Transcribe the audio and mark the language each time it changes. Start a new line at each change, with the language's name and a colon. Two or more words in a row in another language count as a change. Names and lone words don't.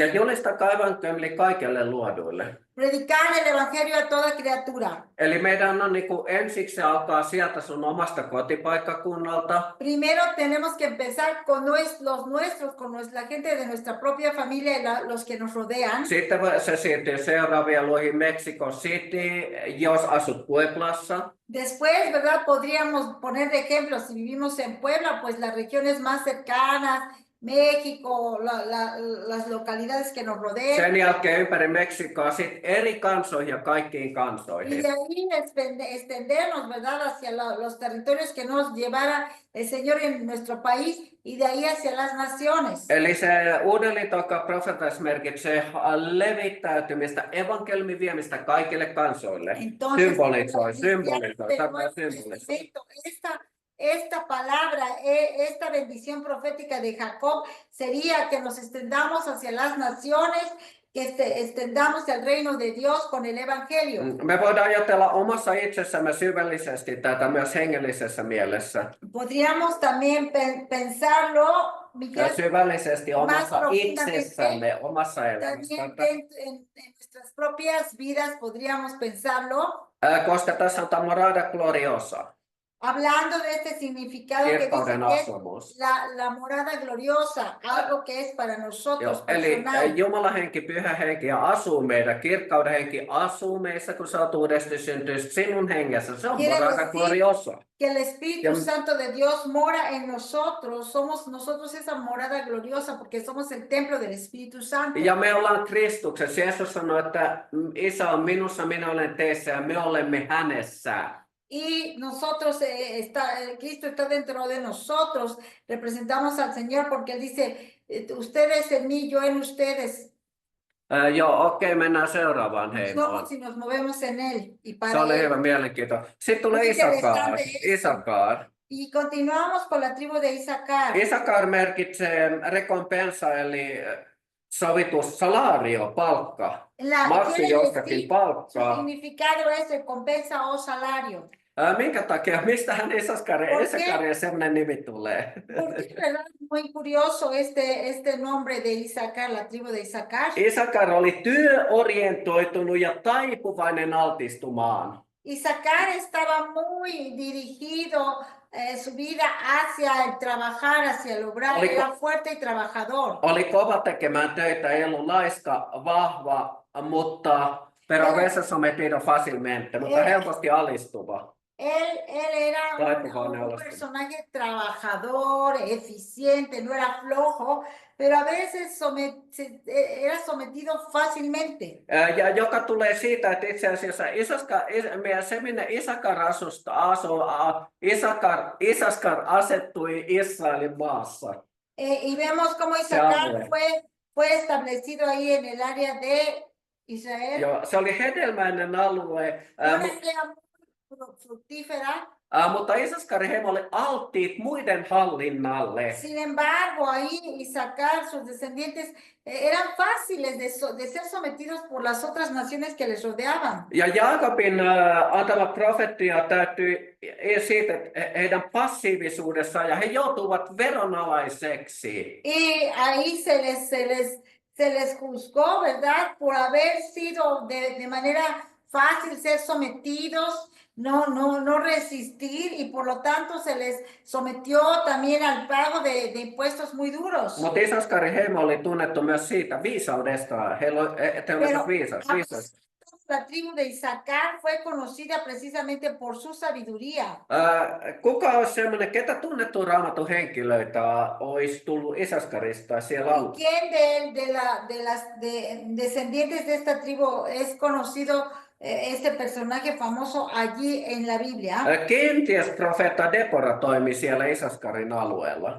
Finnish: Ja julistakaa evankeliumi kaikille luoduille.
Spanish: predicar el evangelio a toda criatura.
Finnish: Eli meidän on ensiksi alkaa sieltä sun omasta kotipaikkakunnalta.
Spanish: Primero tenemos que empezar con los nuestros, con la gente de nuestra propia familia y los que nos rodean.
Finnish: Sitten se siirtyy seuraavien luihin Mexico City, jos asut Pueblassa.
Spanish: Después, ¿verdad? Podríamos poner de ejemplo, si vivimos en Puebla, pues las regiones más cercanas, México, las localidades que nos rodean.
Finnish: Sen jälkeen ympäri Meksikoa sit eri kansoihin ja kaikkiin
Spanish: Y
Finnish: kansoihin.
Spanish: de ahí extendernos, ¿verdad? Hacia los territorios que nos llevara el Señor en nuestro país y de ahí hacia las naciones.
Finnish: Eli se Uuden liiton profeetas merkitsee levittäytymistä, evankeliumin viemistä kaikille kansoille.
Spanish: Entonces,
Finnish: Symbolisoi.
Spanish: esta palabra, esta bendición profética de Jacob sería que nos extendamos hacia las naciones, que extendamos el reino de Dios con el evangelio.
Finnish: Me voidaan ajatella omassa itsessämme syvällisesti tätä myös hengellisessä mielessä.
Spanish: Podríamos también pensarlo, Miguel,
Finnish: Syvällisesti omassa
Spanish: profundamente,
Finnish: itsessämme, omassa
Spanish: también
Finnish: elämässä.
Spanish: en nuestras propias vidas podríamos pensarlo,
Finnish: Koska tässä on tämä
Spanish: morada gloriosa. hablando de este significado que dice
Finnish: Kirkkauden
Spanish: que es
Finnish: asumus.
Spanish: la morada gloriosa, algo que es para nosotros
Finnish: Eli
Spanish: personal.
Finnish: Jumalan henki, pyhä henki asuu meidän, kirkkauden henki asuu meissä, kun sä oot uudesti syntynyt sinun hengessä. Se on
Spanish: Quiere morada decir gloriosa. Que el Espíritu Ya- Santo de Dios mora en nosotros, somos nosotros esa morada gloriosa porque somos el templo del Espíritu Santo.
Finnish: Ja me ollaan Kristuksessa. Jeesus sanoi, että Isä on minussa, minä olen teissä ja me olemme hänessä.
Spanish: Y nosotros, Cristo está dentro de nosotros, representamos al Señor porque Él dice, ustedes en mí, yo en ustedes,
Finnish: Joo, okei, mennään seuraavaan heimoon.
Spanish: somos y nos movemos en Él y
Finnish: Se
Spanish: para
Finnish: oli
Spanish: Él.
Finnish: hyvä, mielenkiintoinen. Sitten tulee
Spanish: Muy
Finnish: Isakar.
Spanish: interesante.
Finnish: Isakar.
Spanish: Y continuamos con la tribu de Isaacar.
Finnish: Isakar merkitsee recompensa, eli sovitus, salario, palkka. Maksu
Spanish: Quiere
Finnish: jostakin
Spanish: decir, su
Finnish: palkkaa.
Spanish: significado es recompensa o salario.
Finnish: Minkä takia, mistähän
Spanish: Por
Finnish: Isakarin sellainen nimi tulee?
Spanish: Porque verdad muy curioso este nombre de Isaacar, la tribu de Isaacar.
Finnish: Isakar oli työorientoitunut ja taipuvainen altistumaan.
Spanish: Isaacar estaba muy dirigido su vida hacia el trabajar, hacia el obrar, era fuerte y trabajador.
Finnish: Oli kova tekemään töitä, ei ollut laiska, vahva, mutta
Spanish: pero a veces sometido fácilmente,
Finnish: mutta helposti alistuva.
Spanish: Él era
Finnish: Taipuvainen
Spanish: un
Finnish: alastuminen.
Spanish: personaje trabajador, eficiente, no era flojo, pero a veces era sometido fácilmente.
Finnish: Ja joka tulee siitä, että itse asiassa se minne Isakar asettui Israelin maassa.
Spanish: Y vemos cómo Isaacar fue establecido ahí en el área de Israel.
Finnish: Joo, se oli hedelmäinen alue,
Spanish: fructífera.
Finnish: Mutta Isaskari he oli alttiit muiden hallinnalle.
Spanish: Sin embargo, ahí Isaacar, sus descendientes, eran fáciles de ser sometidos por las otras naciones que les rodeaban.
Finnish: Ja Jaakobin antama profetia täytyy siitä heidän passiivisuudessaan ja he joutuvat veronalaiseksi.
Spanish: Y ahí se les juzgó, ¿verdad? Por haber sido de manera fácil ser sometidos, no resistir, y por lo tanto se les sometió también al pago de impuestos muy duros.
Finnish: Mutta Isaskarin heimo oli tunnettu myös siitä viisaudesta. He olivat viisas.
Spanish: La tribu de Isaacar fue conocida precisamente por su sabiduría.
Finnish: Kuka olisi sellainen, ketä tunnettu Raamatun henkilöitä olisi tullut Isaskarista siellä
Spanish: ¿Y
Finnish: alussa?
Spanish: quién de las descendientes de esta tribu es conocido este personaje famoso allí en la Biblia?
Finnish: Kenties profeetta Debora toimi siellä Isaskarin alueella.